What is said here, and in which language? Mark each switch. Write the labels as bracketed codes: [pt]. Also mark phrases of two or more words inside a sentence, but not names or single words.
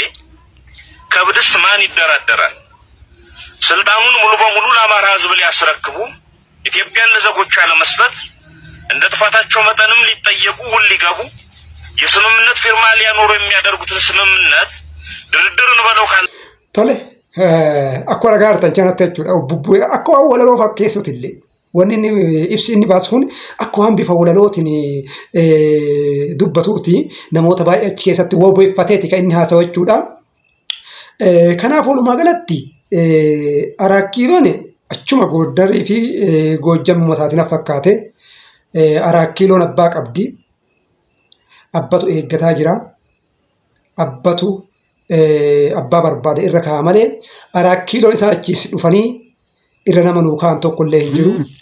[am] ከብድስ ማን ይደራደራል? ስልጣኑን ሙሉ በሙሉ ለአማራ ሕዝብ ሊያስረክቡ ኢትዮጵያን ለዘጎቿ ለመስጠት እንደ ጥፋታቸው መጠንም ሊጠየቁ ውል ሊገቡ የስምምነት ፊርማ ሊያኖሩ የሚያደርጉትን ስምምነት ድርድርን በለው ካል [om] ቶሌ akkuma ragaa artanchaanatti jechuudha bubbuu akka waan walaloo fakkeessuuti illee wanni inni ibsi inni baasu kun akka waan bifa walalootiin dubbatuuti namoota baay'ee achi keessatti wobeeffateeti kan inni haasawu jechuudha. Kanaaf walumaa galatti Araakkiiloon achuma Gooddarii fi Goojjam uummataatiin fakkaate Araakkiiloon abbaa qabdi, abbatu eeggataa jira, abbatu abbaa barbaade irra ka'a malee Araakkiiloon isaa achiis dhufanii irra nama nuukaan tokko illee hin jiru.